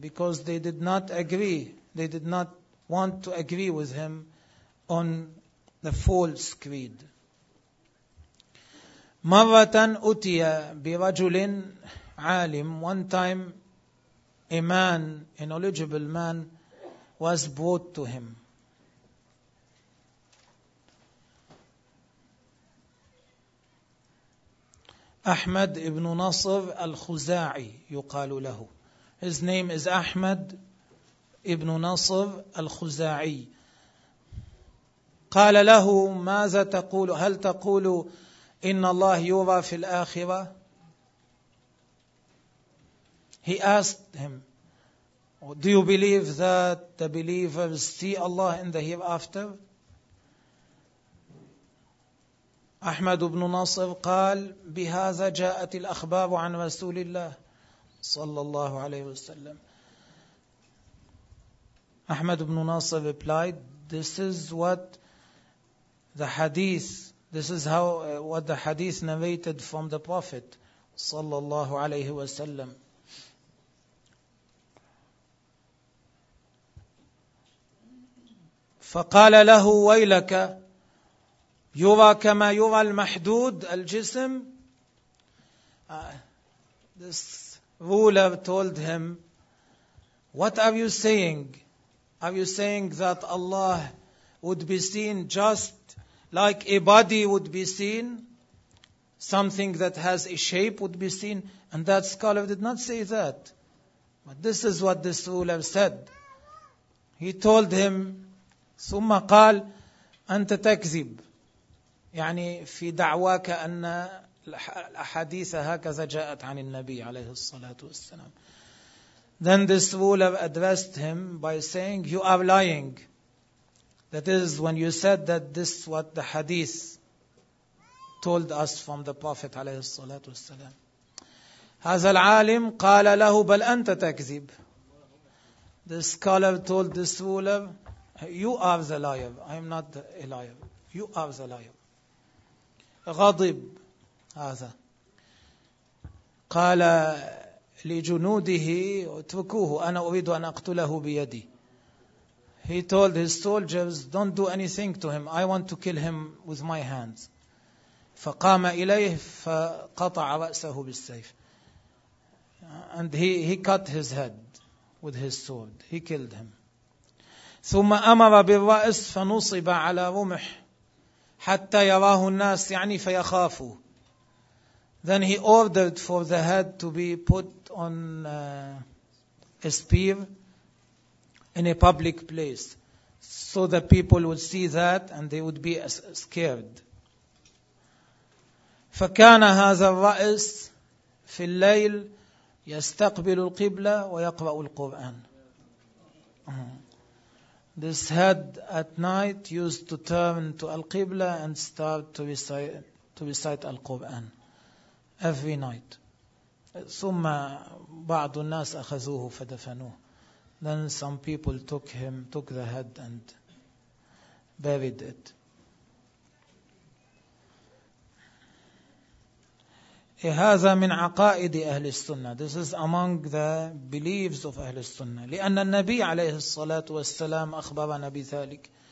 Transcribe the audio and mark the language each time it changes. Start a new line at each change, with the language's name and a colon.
English: Because they did not agree. They did not want to agree with him on the false creed.
Arabic: مرة أتي برجل عالم.
English: One time a man, a knowledgeable man, was brought to him.
Arabic: أحمد ابن نصر الخزاعي يقال له.
English: His name is أحمد ابن نصر الخزاعي.
Arabic: قال له ماذا تقول؟ هل تقول إن الله يرى في الآخرة؟
English: He asked him, do you believe that the believers see Allah in the hereafter?
Arabic: أحمد بن نصر قال بهذا جاءت الأخبار عن رسول الله صلى الله عليه وسلم.
English: أحمد بن نصر replied, this is what the hadith, this is how what the hadith narrated from the Prophet صلى الله عليه وسلم.
Arabic: فقال له ويلك يرى كما يرى المحدود الجسم.
English: This ruler told him, what are you saying? Are you saying that Allah would be seen just like a body would be seen? Something that has a shape would be seen? And that scholar did not say that. But this is what this ruler said. He told him,
Arabic: ثم قال أنت تكذب. يعني في دعواك أن الأحاديث هكذا جاءت عن النبي عليه الصلاة والسلام.
English: Then this ruler addressed him by saying, you are lying. That is when you said that this is what the hadith told us from the Prophet عليه الصلاة والسلام.
Arabic: هذا العالم قال له بل أنت تكذب.
English: The scholar told this ruler, you are the liar. I am not a liar. You are the liar.
Arabic: غضب هذا. قال لجنوده اتركوه أنا أريد أن أقتله بيدي.
English: He told his soldiers, don't do anything to him. I want to kill him with my hands.
Arabic: فقام إليه فقطع رأسه بالسيف.
English: And he cut his head with his sword. He killed him.
Arabic: ثم أمر بالرأس فنصب على رمح حتى يراه الناس يعني فيخافوا.
English: Then he ordered for the head to be put on a spear in a public place so the people would see that and they would be scared.
Arabic: فكان هذا الرأس في الليل يستقبل القبلة ويقرأ القرآن.
English: This head at night used to turn to Al-Qibla and start to recite Al-Qur'an every night.
Arabic: ثم بعض الناس أخذوه فدفنوه.
English: Then some people took the head and very dead.
Arabic: هذا من عقائد أهل السنة.
English: This is among the beliefs of أهل السنة.
Arabic: لأن النبي عليه الصلاة والسلام أخبرنا بذلك.